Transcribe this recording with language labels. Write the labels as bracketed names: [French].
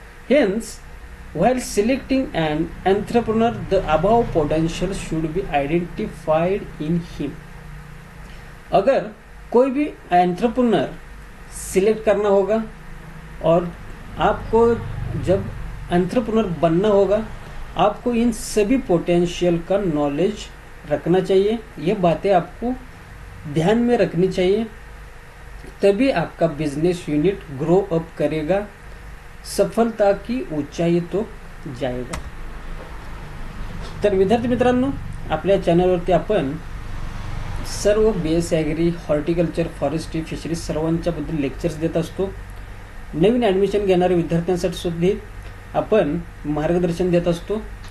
[English] Hence, while selecting an entrepreneur, the above potential should be identified in him. [Hindi] अगर कोई भी entrepreneur select करना होगा और आपको जब एंटरप्रेन्योर बनना होगा, आपको इन सभी पोटेंशियल का नॉलेज रखना चाहिए. ये बातें आपको ध्यान में रखनी चाहिए, तभी आपका बिजनेस यूनिट [English] grow up [Hindi] करेगा, सफलता की ऊंचाई तो जाएगा. [Marathi] तर विद्यार्थी मित्रांनो, आपल्या चॅनलवरती आपण सर्व BSc agree, horticulture, forestry, fisheries सर्वांच्या बद्दल लेक्चर्स देत असतो. नवीन ॲडमिशन घेणाऱ्या विद्यार्थ्यांसाठी सुद्धा आपण मार्गदर्शन देत असतो.